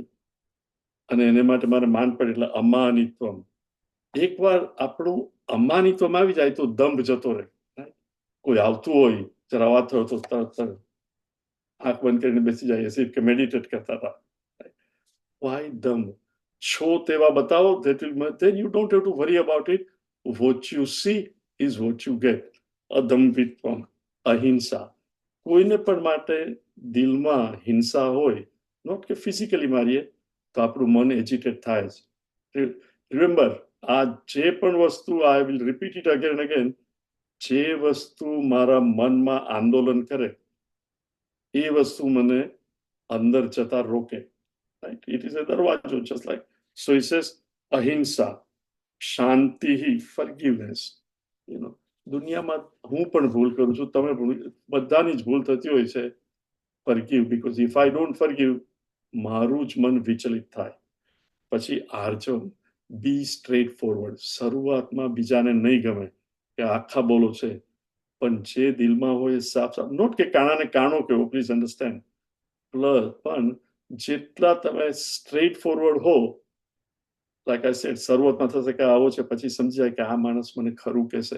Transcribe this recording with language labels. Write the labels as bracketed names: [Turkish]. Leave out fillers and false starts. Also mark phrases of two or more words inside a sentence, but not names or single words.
[Gujarati] અને એને માટે મારે માન પડે. એટલે અમાનિત્વમ. એકવાર આપણું અમાનિત્વમ આવી જાય તો દંભ જતો રહે. કોઈ આવતું હોય, જરા વાત થયો તો તરત આંખ બંધ કરીને બેસી જાય, એસી કે મેડિટેટ કરતા હતા. વાય દંભ? છો તેવા બતાવો, [English] then you don't have to worry about it. What you see is what you get. [Gujarati] અદંભિત્વમ, અહિંસા. કોઈને પણ માટે દિલમાં હિંસા હોય, નોટ કે ફિઝિકલી મારીએ તો આપણું મન એજિટેટ થાય જ. રિમેમ્બર, આ જે પણ વસ્તુ, [English] I will repeat it again and again, [Gujarati] જે વસ્તુ મારા મનમાં આંદોલન કરે એ વસ્તુ મને અંદર જતા રોકે. [English] Right? It is a દરવાજો, just like so he says [Gujarati] અહિંસા, શાંતિ, [English] forgiveness. [Gujarati] દુનિયામાં હું પણ ભૂલ કરું છું, તમે બધાની જ ભૂલ થતી હોય છે. [English] forgive, because if I don't forgive, [Gujarati] મારું જ મન વિચલિત થાય. પછી આર્જવ, [English] be straight forward. [Gujarati] શરૂઆતમાં બીજાને નહીં ગમે કે આખા બોલો છે, પણ જે દિલમાં હોય સાફ સાફ, નોટ કે કાણાને કાણો કેવો, [English] please understand, [Gujarati] પણ જેટલા તમે [English] straight forward [Gujarati] હો, [English] like I said, [Gujarati] શરૂઆતમાં થશે કે આવો છે, પછી સમજી જાય કે આ માણસ મને ખરું કહેશે.